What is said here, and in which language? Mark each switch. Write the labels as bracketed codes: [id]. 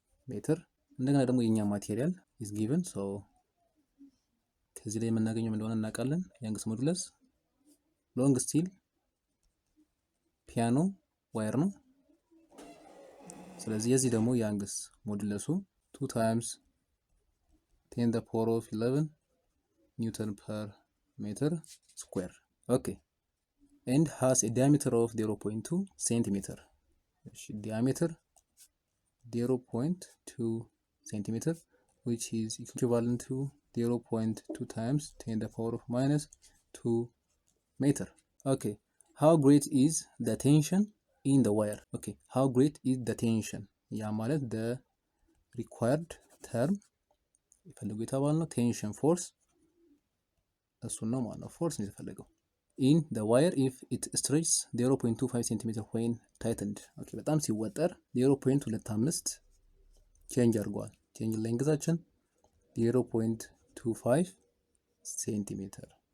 [am] ሜትር እንደገና ደግሞ የኛ ማቴሪያል [en] is given [am] so ከዚህ ላይ የምናገኘው ምን እንደሆነ እናውቃለን። ያንግስ ሞዱለስ ሎንግ ስቲል ፒያኖ ዋየር ነው። ስለዚህ የዚህ ደግሞ ያንግስ ሞዱለሱ 2 times 10 the power of 11 ኒውተን ፐር ሜትር ስኩዌር። ኦኬ [en] and has a diameter of 0.2 centimeter. Diameter 0.2 centimeter, which is equivalent to 0.2 times 10 the power of minus 2 meter. Okay, how great is the tension in the wire? Okay, how great is the tension? [am] ያ ማለት [en] the required term [am] ይፈልጉ የተባልነው tension force እሱን ነው ማለት ነው። force ነው የተፈለገው [en] in the wire if it stretches 0.25 cm when tightened። [am] ኦኬ በጣም ሲወጠር 0.25 ቼንጅ አድርጓል። ቼንጅ ሌንግዛችን 0.25 ሴንቲሜትር።